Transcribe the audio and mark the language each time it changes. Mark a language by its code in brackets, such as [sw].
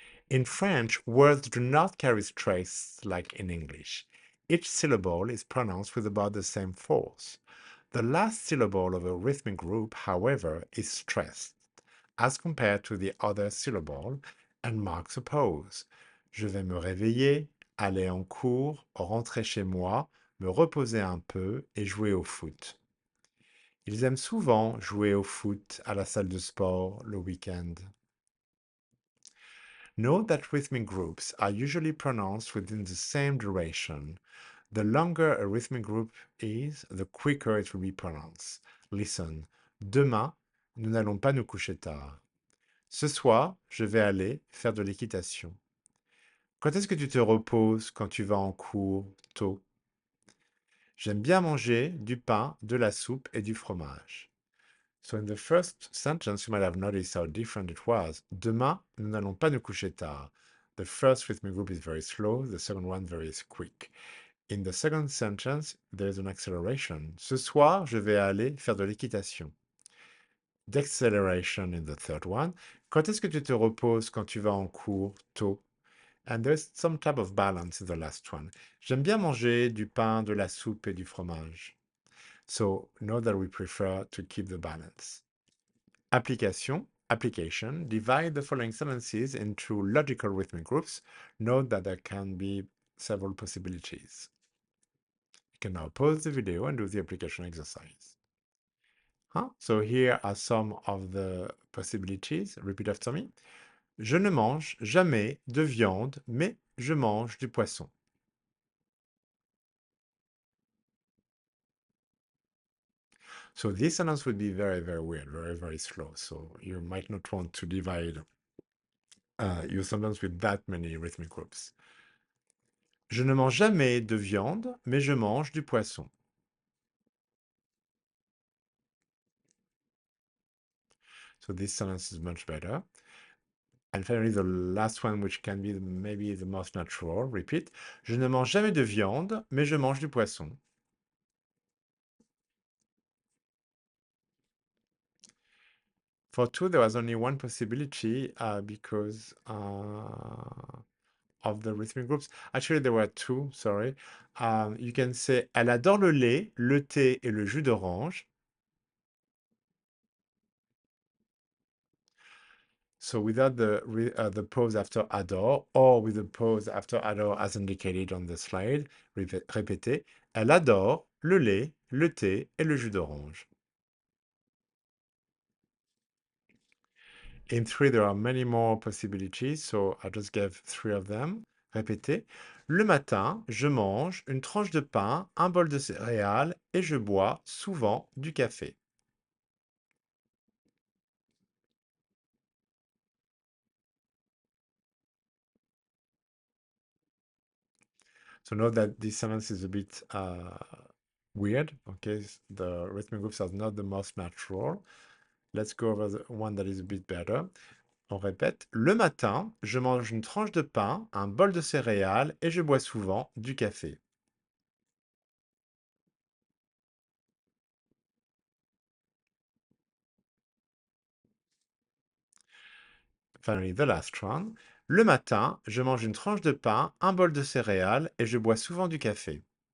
[en] In French, words do not carry stress like in English. Each syllable is pronounced with about the same force. The last syllable of a rhythmic group, however, is stressed, as compared to the other syllable, and marks a pause. [fr] Je vais me réveiller, aller en cours, rentrer chez moi, me reposer un peu et jouer au foot. Ils aiment souvent jouer au foot à la salle de sport le week-end. [en] Note that rhythmic groups are usually pronounced within the same duration. The longer a rhythmic group is, the quicker it will be pronounced. Listen. [fr] Demain, nous n'allons pas nous coucher tard. Ce soir, je vais aller faire de l'équitation. Quand est-ce que tu te reposes quand tu vas en cours tôt? J'aime bien manger du pain, de la soupe et du fromage. [en] So in the first sentence, you might have noticed how different it was. [fr] Demain, nous n'allons pas nous coucher tard. [en] The first rhythmic group is very slow, the second one very quick. In the second sentence, there is an acceleration. [fr] Ce soir, je vais aller faire de l'équitation. [en] Deceleration in the third one. [fr] Quand est-ce que tu te reposes quand tu vas en cours tôt? [en] And there's some type of balance in the last one. [fr] J'aime bien manger du pain, de la soupe et du fromage. [en] So note that we prefer to keep the balance. Application. Divide the following sentences into logical rhythmic groups. Note that there can be several possibilities. You can now pause the video and do the application exercise. So here are some of the possibilities. Repeat after me. [fr] Je ne mange jamais de viande, mais je mange du poisson. [en] So this sentence would be very, very weird, very, very slow. So you might not want to divide your sentence with that many rhythmic groups. [fr] Je ne mange jamais de viande, mais je mange du poisson. [en] So this sentence is much better. And finally, the last one, which can be maybe the most natural. Repeat. [fr] Je ne mange jamais de viande, mais je mange du poisson. [en] For two, there was only one possibility because of the rhythmic groups. Actually, there were two, sorry. You can say, [fr] elle adore le lait, le thé et le jus d'orange. [en] So without the pause after adore, or with the pause after adore as indicated on the slide, [fr] répétez, elle adore le lait, le thé et le jus d'orange. [en] In three, there are many more possibilities, so I just gave three of them. [fr] Répétez. Le matin, je mange une tranche de pain, un bol de céréales et je bois souvent du café. [en] So note that this sentence is a bit weird, okay? The rhythmic groups are not the most natural. Let's go over the one that is a bit better. [fr] On répète. Le matin, je mange une tranche de pain, un bol de céréales et je bois souvent du café. [en] Finally, the last one. [fr] Le matin, je mange une tranche de pain, un bol de céréales et je bois souvent du café.